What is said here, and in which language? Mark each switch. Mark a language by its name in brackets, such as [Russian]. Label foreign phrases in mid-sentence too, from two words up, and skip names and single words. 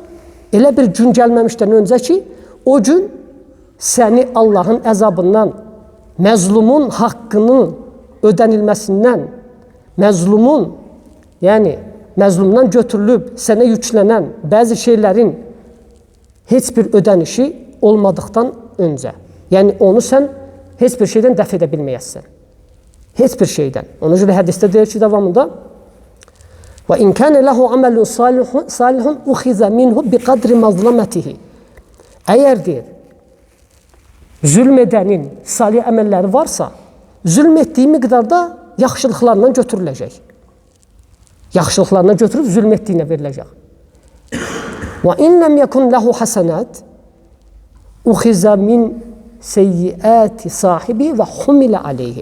[Azerbaijani] Elə bir gün gəlməmişdən öncə ki, o gün səni Allahın əzabından, məzlumun haqqını ödənilməsindən, məzlumun, yəni məzlumdan götürülüb sənə yüklənən bəzi şeylərin heç bir ödənişi olmadıqdan öncə. Yəni onu sən heç bir şeydən dəf edə bilməyəsən. Heç bir şeydən. Ona görə hədisdə deyir ki, davamında: [Arabic] "وإن كان له عمل صالح أخذ منه بقدر مظلمته." [Azerbaijani] Əgər deyir, zülm edənin salih əməlləri varsa, zülm etdiyi miqdarda yaxşılıqlarından götürüləcək. Yaxşılıqlarına götürüb zülm etdiyinə veriləcək. [Arabic] وإن لم يكن له حسنات أخذ من سيئات صاحبه وحمل عليه.